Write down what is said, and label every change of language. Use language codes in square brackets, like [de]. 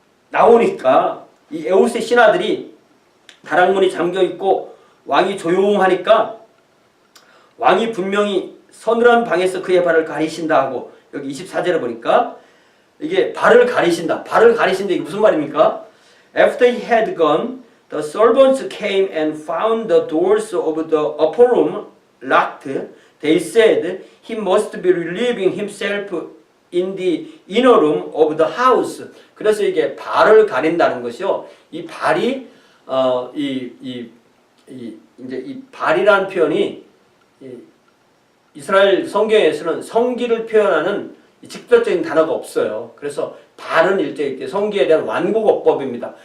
[ko] 나오니까 이 에훗의 신하들이 다락문이 잠겨 있고 왕이 조용하니까 왕이 분명히 서늘한 방에서 그의 발을 가리신다 하고 여기 24절에 보니까 이게 발을 가리신다. 발을 가리신다. 이게 무슨 말입니까? [en] After he had gone, the servants came and found the doors of the upper room locked. They said he must be relieving himself in the inner room of the house. [ko] 그래서 이게 발을 가린다는 것이요. 이 발이 이제 이 발이라는 표현이 이스라엘 성경에서는 성기를 표현하는 직접적인 단어가 없어요. 그래서 발은 일제히 성기에 대한 완곡어법입니다.